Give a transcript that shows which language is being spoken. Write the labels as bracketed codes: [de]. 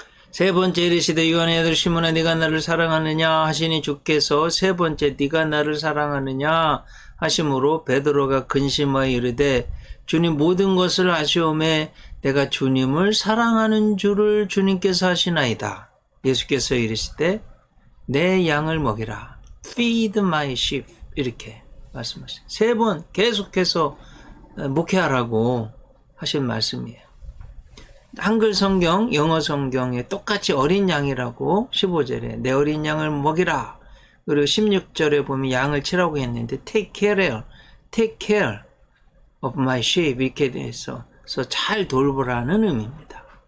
[ko] 3번째 이르시되 요한의 아들 시몬아 네가 나를 사랑하느냐 하시니 주께서 3번째 네가 나를 사랑하느냐 하심으로 베드로가 근심하여 이르되 주님 모든 것을 아시오매 내가 주님을 사랑하는 줄을 주님께서 아시나이다. 예수께서 이르시되 내 양을 먹이라. [en] Feed my sheep [ko] 이렇게 말씀하셨어요. 3번 계속해서 목회하라고 하신 말씀이에요. 한글 성경, 영어 성경에 똑같이 어린 양이라고 15절에 내 어린 양을 먹이라. 그리고 16절에 보면 양을 치라고 했는데 [en] take care of my sheep [ko] 이렇게 돼서 잘 돌보라는 의미입니다.